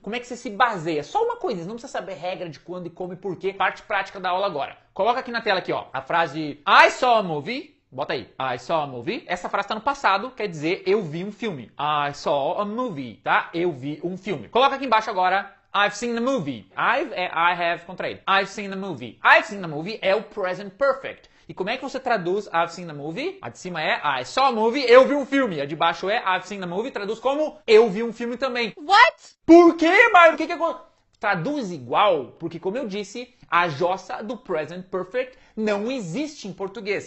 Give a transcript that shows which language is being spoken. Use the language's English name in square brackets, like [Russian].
[Portuguese] Como é que você se baseia? Só uma coisa, não precisa saber regra de quando e como e porquê. Parte prática da aula agora. Coloca aqui na tela aqui, ó, a frase [English] I saw a movie. [Portuguese] Bota aí. I saw a movie. Essa frase tá no passado, quer dizer eu vi um filme. [English] I saw a movie, [Portuguese] tá? Eu vi um filme. Coloca aqui embaixo agora. [English] I've seen the movie. I have contraído. I've seen the movie. I've seen the movie [Portuguese] é o present perfect. E como é que você traduz [English] I've seen the movie? [Portuguese] A de cima é [English] I saw a movie, [Portuguese] eu vi um filme. A de baixo é [English] I've seen the movie, [Portuguese] traduz como eu vi um filme também. [English] What? [Portuguese] Por quê, Mário? O que aconteceu? Traduz igual, porque como eu disse, a jossa do present perfect não existe em português.